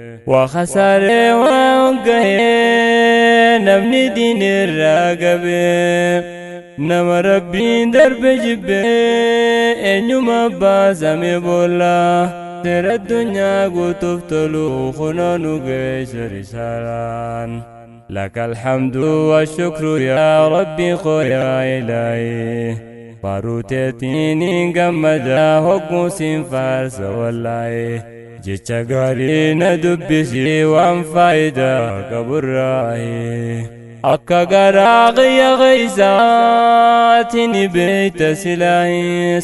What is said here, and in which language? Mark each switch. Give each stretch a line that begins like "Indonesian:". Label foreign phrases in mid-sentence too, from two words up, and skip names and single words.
Oromo: Waa khasaaree waan gahee namni diin irraa gabe. Nama Rabbiin darbe jibbe eenyuma baasame boolla. Seera addunyaa guutuuf tolu kunoo nu geesse risaalaan.
Arabic: لك الحمد والشكر يا ربي خو يا إلهي.
Oromo: Faaruu teetiin hin gammada hogguu siin faarsa wallaahi. Jecha gaarii na dubbisi waan faayidaa qaburraahi. Akka garaa qiyya keeysaati ni beeyta silaahi.